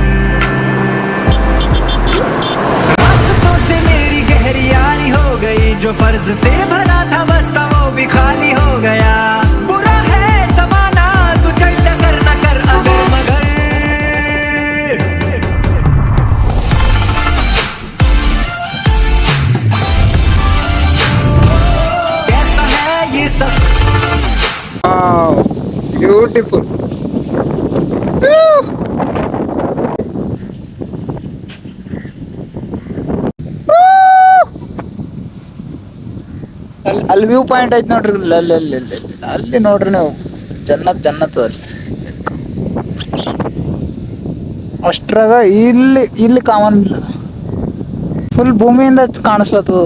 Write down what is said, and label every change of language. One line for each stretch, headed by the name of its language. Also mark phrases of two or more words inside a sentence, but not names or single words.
Hindi: रास्तों से मेरी गहरी यारी हो गई, जो फर्ज से भरा था बस्ता वो भी खाली हो गया. बुरा है समाना, तू चल कर न कर अगर मगर. कैसा है ये सब
Kannada: ಬ್ಯೂಟಿಫುಲ್. ಅಲ್ಲಿ
English: view point
Kannada: ಐತೆ ನೋಡ್ರಿ. ಅಲ್ಲಿ ನೋಡ್ರಿ ನೀವು, ಜನ್ನತ್ ಅಲ್ಲಿ ಅಷ್ಟ್ರಾಗ ಇಲ್ಲಿ ಕಾಮನ್ ಇಲ್ಲ, ಫುಲ್ ಭೂಮಿಯಿಂದ ಕಾಣಿಸ್ಲತ್ತದ.